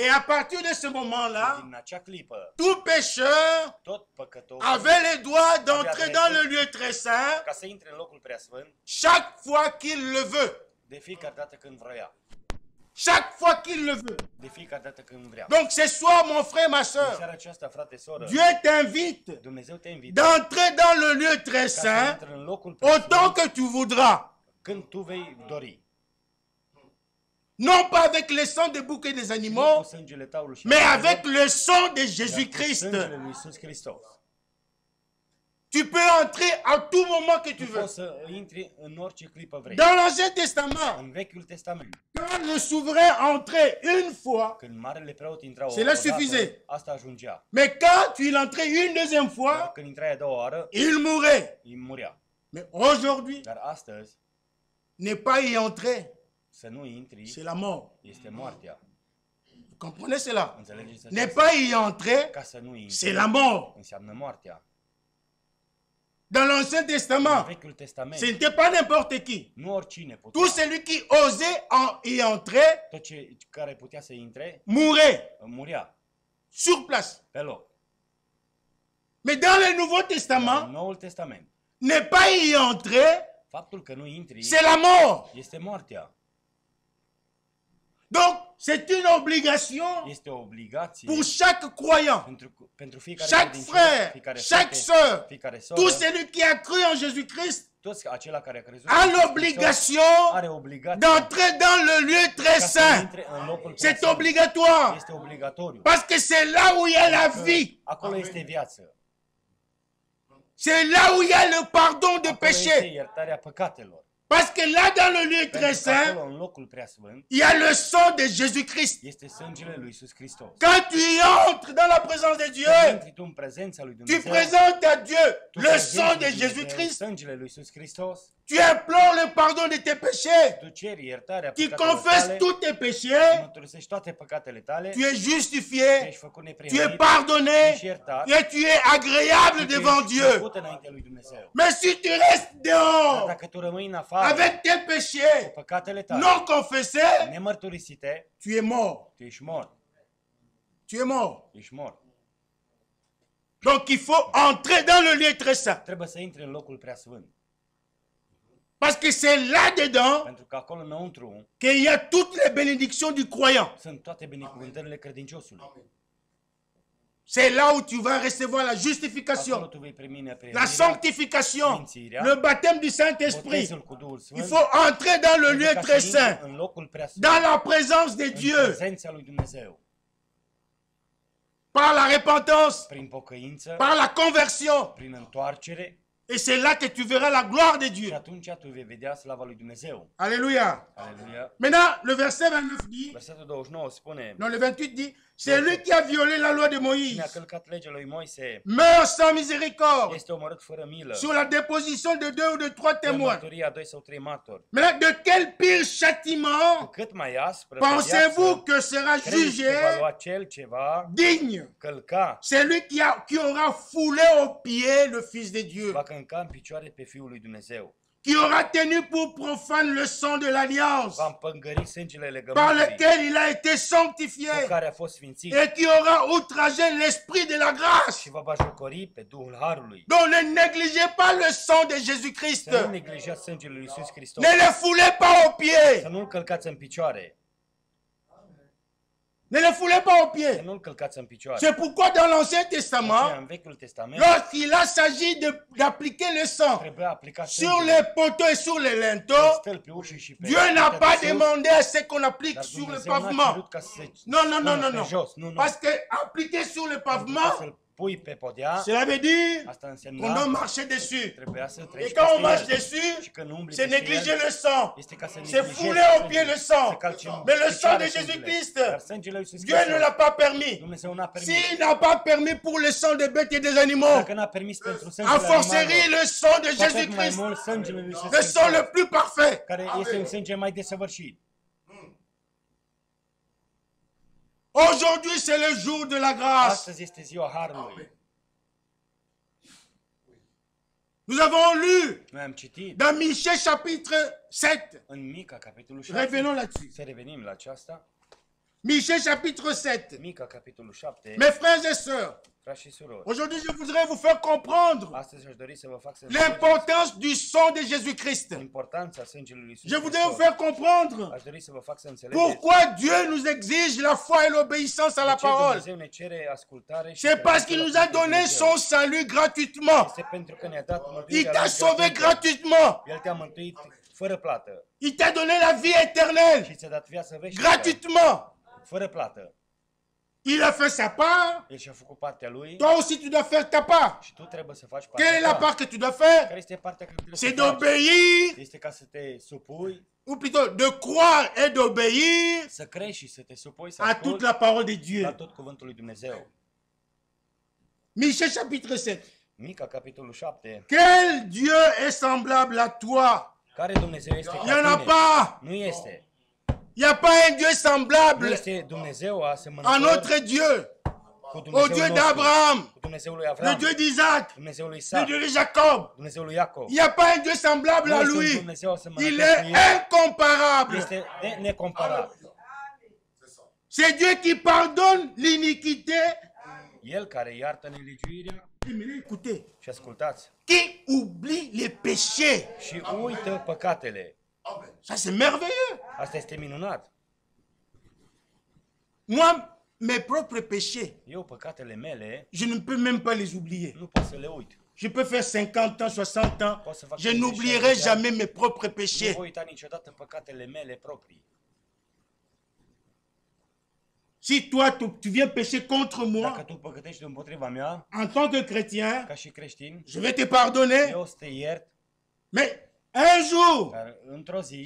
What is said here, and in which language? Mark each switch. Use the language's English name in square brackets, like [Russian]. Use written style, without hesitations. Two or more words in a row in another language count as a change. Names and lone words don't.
[French] Et à partir de ce moment-là, [Romanian] Din acea clipă, [French] tout pécheur [Romanian] tot păcătosul, [French] avait les droits d'entrer dans le lieu très saint [Romanian] ca să intre în locul preasfânt, [French] chaque fois qu'il le veut. [Romanian] de fiecare dată când vrea. [French] Chaque fois qu'il le veut. [Romanian] De fiecare dată când vrea. [French] Donc ce soir, mon frère, ma [Romanian] În [French] soeur, [Romanian] seara aceasta, frate, soră, [French] Dieu t'invite [Romanian] Dumnezeu te invită [French] d'entrer dans le lieu très [Romanian] ca să [French] saint [Romanian] intre în locul [French] autant [Romanian] preasfânt [French] que tu voudras. [Romanian] când tu vei dori. [French] Non pas avec le sang des boucs et des [Romanian] Nu cu [French] animaux, [Romanian] sângele taurului și [French] mais [Romanian] animalelor, [French] avec le sang de [Romanian] dar cu [French] Jésus-Christ. [Romanian] sângele lui Iisus Hristos. [French] Tu peux entrer à tout moment que tu [Romanian] Tu [French] veux. [Romanian] poți să intri în orice clipă vrei. [French] Dans l'Ancien Testament, [Romanian] În Vechiul Testament, [French] quand le souverain entrait une fois, [Romanian] când marele preot intra o [French] Cela [Romanian] dată, [French] suffisait. [Romanian] asta ajungea. [French] mais quand tu entrais une deuxième [Romanian] Dar [French] fois, [Romanian] când intrai a doua oară, [French] il mourait. [Romanian] îi murea. [French] Mais aujourd'hui, [Romanian] Dar astăzi, [French] ne pas y entrer, [Romanian] să nu intri, [French] c'est la mort. [Romanian] este moartea. [French] Vous comprenez cela? [Romanian] Înțelegeți [French] Ne [Romanian] aceasta? [French] pas y entrer, [Romanian] Ca să nu intri, [French] c'est la mort. [Romanian] înseamnă moartea. [French] Dans l'Ancien [Romanian] În [French] Testament, [Romanian] Vechiul Testament, [French] ce n'était pas n'importe qui. [Romanian] nu oricine putea. [French] Tout celui qui osait y entrer [Romanian] Tot ce care putea să intre, [French] mourait [Romanian] murea [French] sur place. [Romanian] pe loc. [French] Mais dans le Nouveau [Romanian] Dar în [French] Testament, [Romanian] Noul Testament, [French] ne pas y entrer, [Romanian] faptul că nu intri [French] c'est la mort. [Romanian] este moartea. [French] Donc, c'est une obligation [Romanian] Este o obligație [French] pour chaque croyant, [Romanian] pentru fiecare [French] chaque [Romanian] credincios, [French] frère, [Romanian] fiecare [French] chaque [Romanian] frate, [French] sœur, [Romanian] fiecare [French] tout [Romanian] soră, [French] celui qui a cru en Jésus-Christ [Romanian] toți acela care a crezut [French] a [Romanian] în Iisus Hristos [French] l'obligation [Romanian] are obligația [French] d'entrer dans le lieu très [Romanian] ca să [French] saint. [Romanian] intre în locul [French] C'est [Romanian] preasfânt. [French] obligatoire. [Romanian] Este obligatoriu. [French] Parce que c'est là où il y a la vie. [Romanian] Acolo este viață. [French] C'est là où il y a le pardon de [Romanian] Acolo este [French] péché. [Romanian] iertarea păcatelor. [French] Parce que là, dans le lieu très [Romanian] Pentru că [French] saint, [Romanian] acolo, în locul preasfânt, [French] il y a le sang de Jésus-Christ. [Romanian] este sângele lui Iisus Hristos. [French] Quand tu y entres dans la présence de [Romanian] Când [French] Dieu, [Romanian] intri tu în prezența lui [French] tu [Romanian] Dumnezeu, [French] présentes à Dieu [Romanian] tu [French] le [Romanian] prezinți [French] sang [Romanian] lui [French] de [Romanian] Dumnezeu [French] Jésus-Christ. [Romanian] sângele lui Iisus Hristos, [French] Tu implores le pardon de tes péchés. [Romanian] tu ceri iertarea [French] Tu [Romanian] păcatelor [French] confesses [Romanian] tale, [French] tous tes péchés. [Romanian] mărturisești toate păcatele tale, [French] Tu es [Romanian] tu [French] justifié. [Romanian] ești făcut [French] Tu es [Romanian] neprihănit, [French] pardonné. [Romanian] ești iertat, [French] Et tu es agréable [Romanian] și tu [French] devant [Romanian] ești [French] Dieu. [Romanian] plăcut înaintea lui Dumnezeu. [French] Mais si tu restes [Romanian] Dar [French] dehors [Romanian] dacă tu rămâi în afară [French] avec tes [Romanian] cu [French] péchés [Romanian] păcatele tale, [French] non confessés, [Romanian] nemărturisite, [French] tu es mort. [Romanian] tu ești mort. [French] Tu es mort. [Romanian] Ești mort. [French] Donc il faut entrer dans le lieu très saint. [Romanian] Trebuie să intri în locul preasfânt. [French] Parce que c'est là-dedans [Romanian] Pentru că acolo înăuntru [French] qu'il y a toutes les bénédictions du croyant. [Romanian] sunt toate binecuvântările credinciosului. [French] C'est là où tu vas recevoir la [Romanian] Acolo [French] justification, [Romanian] tu vei primi [French] la [Romanian] neprihănirea, [French] sanctification, [Romanian] sfințirea, [French] le baptême du Saint-Esprit. [Romanian] botezul cu Duhul [French] Il [Romanian] Sfânt. [French] faut entrer dans le [Romanian] Pentru [French] lieu [Romanian] ca [French] très [Romanian] să intri [French] saint, [Romanian] în locul preasfânt, [French] dans la présence de [Romanian] în [French] Dieu, [Romanian] prezența lui Dumnezeu, [French] par la repentance, [Romanian] prin pocăință, [French] par la conversion. [Romanian] prin întoarcere, [French] Et c'est là que tu verras la gloire de [Romanian] Și [French] Dieu. [Romanian] atunci tu vei vedea slava lui Dumnezeu. [French] Alléluia. [Romanian] Aleluia. [French] Maintenant, le verset 29 dit, [Romanian] Versetul 29 spune, [French] non, le 28 dit, c'est lui qui a violé la loi de [Romanian] cine [French] Moïse. [Romanian] a călcat legea lui Moise [French] Meurt sans miséricorde [Romanian] este omorât fără milă. [French] sur la déposition de 2 ou de 3 [Romanian] De [French] témoins. [Romanian] mărturia 2 sau 3 martori. [French] Maintenant, de quel pire châtiment [Romanian] Cât mai aspră [French] pensez-vous que sera [Romanian] credeți că va [French] jugé [Romanian] lua cel ceva [French] digne? [Romanian] călca, [French] Celui qui aura foulé au pied le Fils de Dieu, [Romanian] va călca în picioare pe Fiul lui Dumnezeu. [French] qui aura tenu pour profane le sang de l'alliance, [Romanian] Va împângări sângele [French] par [Romanian] legământului [French] lequel il a été [Romanian] cu [French] sanctifié, [Romanian] care a fost sfințit [French] et qui aura outragé l'esprit de la grâce. [Romanian] și va bajocori pe Duhul Harului. [French] Donc ne négligez pas le sang de Jésus-Christ. [Romanian] Să nu neglijați sângele lui Iisus Hristos. [French] Ne le foulez pas au pied. [Romanian] Să nu-L călcați în picioare. [French] Ne le foulez pas au [Romanian] Să [French] pied. [Romanian] nu-L călcați în picioare. [French] C'est pourquoi dans l'Ancien [Romanian] Aceea, [French] Testament, [Romanian] în Vechiul Testament [French] lorsqu'il a s'agit d'appliquer le sang [Romanian] trebuia aplicat [French] sur [Romanian] sângele [French] les poteaux et sur les [Romanian] pe [French] linteaux, [Romanian] stâlpi și pe [French] Dieu n'a [Romanian] partea [French] pas [Romanian] de sus, [French] demandé à ce qu'on applique [Romanian] dar [French] sur le [Romanian] Dumnezeu n-a [French] pavement. [Romanian] cerut ca să se [French] Non, non, non, [Romanian] pună [French] non, [Romanian] pe [French] non. [Romanian] jos. Nu, nu. [French] Parce que appliquer sur le [Romanian] Pentru ca [French] pavement, [Romanian] să-l pui pe podea, [French] cela veut dire [Romanian] asta [French] qu'on [Romanian] însemna [French] doit marcher dessus. [Romanian] trebuia să [French] Et [Romanian] treci [French] quand on marche [Romanian] peste el. [French] dessus, [Romanian] Și când umbli [French] c'est [Romanian] peste [French] négliger [Romanian] el, [French] le sang. [Romanian] este ca să [French] C'est [Romanian] neglijezi [French] fouler au [Romanian] sângele, [French] pied le [Romanian] să [French] sang. [Romanian] calci în [French] Mais le sang [Romanian] picioare [French] de [Romanian] sângele. [French] Jésus-Christ, [Romanian] Dar sângele lui Iisus [French] Dieu ne [Romanian] Hristos, [French] l'a pas permis. [Romanian] Dumnezeu n-a permis. [French] S'il n'a pas permis pour le sang des bêtes et des animaux, [Romanian] Dacă n-a permis pentru [French] a [Romanian] sângele [French] fortiori [Romanian] animalelor, [French] le sang de [Romanian] cu atât mai [French] Jésus-Christ, [Romanian] mult sângele lui Iisus [French] le sang le [Romanian] Hristos, [French] plus parfait. [Romanian] care este un sânge mai desăvârșit. [French] Aujourd'hui, c'est le jour de la grâce. [Romanian] Astăzi este ziua Harului. [French] Nous avons lu [Romanian] Noi am citit [French] dans Michée chapitre 7. [Romanian] în Mica, capitolul 7. [French] Revenons là-dessus. [Romanian] Să revenim la aceasta. [French] Michée chapitre 7. [Romanian] Mica, capitolul 7. [French] Mes frères et sœurs, [Romanian] Frați și surori, [French] aujourd'hui, je voudrais vous faire comprendre [Romanian] astăzi aș dori să vă fac să înțelegeți [French] l'importance du sang de Jésus-Christ. [Romanian] importanța sângelui lui Iisus [French] Je voudrais vous [Romanian] Hristos. [French] faire comprendre [Romanian] Aș dori să vă fac să înțelegeți [French] pourquoi Dieu nous exige la foi et l'obéissance à la [Romanian] de ce [French] parole. [Romanian] Dumnezeu ne cere ascultare și [French] C'est parce qu'il nous a donné son salut gratuitement. [Romanian] Este pentru că ne-a dat [French] Il [Romanian] mântuirea [French] t'a [Romanian] lui [French] sauvé [Romanian] gratuită. [French] gratuitement. [Romanian] El te-a mântuit fără plată [French] Il t'a donné la vie éternelle [Romanian] și ți-a dat viață veșnică [French] gratuitement. [Romanian] fără plată. [French] Il a fait sa part. [Romanian] El și-a făcut partea lui [French] Toi aussi, tu dois faire ta part. [Romanian] și tu trebuie să faci [French] Quelle est la [Romanian] partea ta. [French] part que tu dois faire? [Romanian] Care este partea care trebuie [French] C'est [Romanian] să faci? [French] d'obéir, [Romanian] Este ca să te supui, [French] ou plutôt de croire et d'obéir [Romanian] să crești și să te supui, să [French] à toute [Romanian] asculti [French] la parole de [Romanian] la [French] Dieu. [Romanian] tot cuvântul lui Dumnezeu. [French] Michée chapitre 7. [Romanian] Mica, capitolul 7. [French] Quel Dieu est semblable à toi? [Romanian] Care Dumnezeu este [French] Il n'y en [Romanian] ca [French] a [Romanian] tine? [French] pas. [Romanian] Nu este. [French] Il n'y a pas un Dieu [Romanian] Nu [French] semblable [Romanian] este Dumnezeu [French] à [Romanian] asemănător [French] notre Dieu, [Romanian] cu [French] au [Romanian] Dumnezeul [French] Dieu [Romanian] nostru, [French] d'Abraham, [Romanian] cu Dumnezeul lui [French] le [Romanian] Avram, [French] Dieu d'Isaac, [Romanian] Dumnezeul lui [French] le [Romanian] Isaac, [French] Dieu de Jacob. [Romanian] Dumnezeul lui Iacov. [French] Il n'y a pas un Dieu semblable [Romanian] Nu [French] à [Romanian] este un [French] lui. [Romanian] Dumnezeu asemănător [French] Il [Romanian] cu [French] est [Romanian] el. [French] incomparable. [Romanian] Este de necomparat. [French] C'est Dieu qui pardonne l'iniquité. [Romanian] El care iartă nelegiuirea [French] Écoutez, [Romanian] și ascultați [French] qui oublie les péchés. [Romanian] și uită păcatele. [French] Ça, c'est merveilleux. [Romanian] Asta este minunat. [French] Moi, mes propres péchés, [Romanian] Eu păcatele mele [French] je ne peux même pas les oublier. [Romanian] nu pot să le uit. [French] Je peux faire 50 ans, 60 ans. [Romanian] Poți să fac [French] Je [Romanian] 50 [French] n'oublierai [Romanian] de ani. [French] jamais mes propres [Romanian] Nu [French] péchés. [Romanian] voi uita niciodată păcatele mele proprii. [French] Si toi, tu viens pécher contre [Romanian] Dacă [French] moi, [Romanian] tu păcătești împotriva mea, [French] en tant que chrétien, [Romanian] ca și creștin, [French] je vais te pardonner. [Romanian] eu o să te iert, [French] Mais un jour, [Romanian] dar într-o zi,